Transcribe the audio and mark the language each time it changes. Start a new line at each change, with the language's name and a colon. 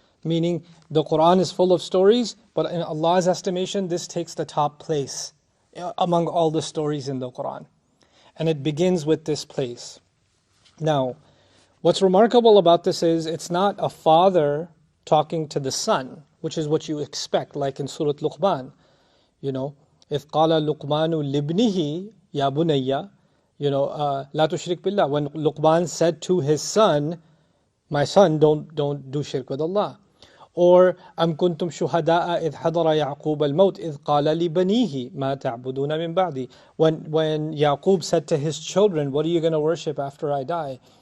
English: Meaning the Quran is full of stories, but in Allah's estimation, this takes the top place among all the stories in the Quran. And it begins with this place. Now, what's remarkable about this is it's not a father talking to the son, which is what you expect, like in Surah Luqman.
Arabic: You know, إِذْ قَالَ لُقْمَانُ لِابْنِهِ يَا بُنَيَّ, لَا تُشْرِكْ بِاللَّهِ.
English: When Luqman said to his son, my son, don't do shirk with Allah.
Arabic: Or أَمْ كُنْتُمْ شُهَدَاءَ إِذْ حَضَرَ يَعْقُوبَ الْمَوْتِ إِذْ قَالَ لِبَنِيهِ مَا تَعْبُدُونَ مِنْ بَعْدِي.
English: When Yaqub said to his children, what are you going to worship after I die?